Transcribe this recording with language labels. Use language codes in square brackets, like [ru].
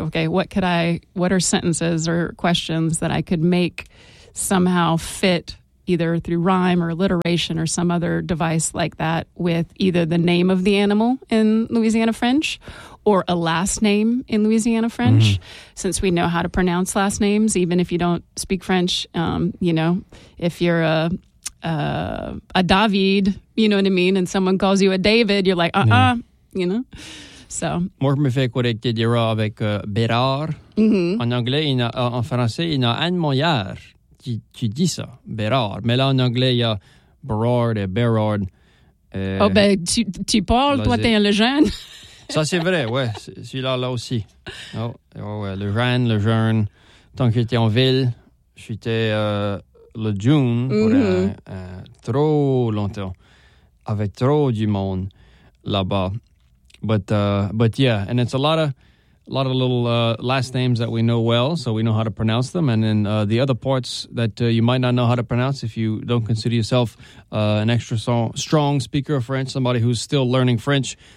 [en] Okay, what are sentences or questions that I could make somehow fit either through rhyme or alliteration or some other device like that with either the name of the animal in Louisiana French or a last name in Louisiana French, since we know how to pronounce last names, even if you don't speak French, you know, if you're a David, you know what I mean? And someone calls you a David, you're like, yeah. You know? So. [fr] Moi, je me fais corriger d'ailleurs avec Bérard. Mm-hmm. En anglais, en français, il y a Anne Moyard qui dit ça, Bérard. Mais là, en anglais, il y a Bérard et Bérard. Oh, ben, tu parles, toi, t'es un jeune. Ça, c'est vrai, ouais. Celui-là, là aussi. Le jeune, le jeune. Tant que j'étais en ville, j'étais le June pour trop longtemps. Avec trop du monde là-bas. [en] But yeah, and it's a lot of little last names that we know well, so we know how to pronounce them. And then the other parts that you might not know how to pronounce if you don't consider yourself an extra strong speaker of French, somebody who's still learning French.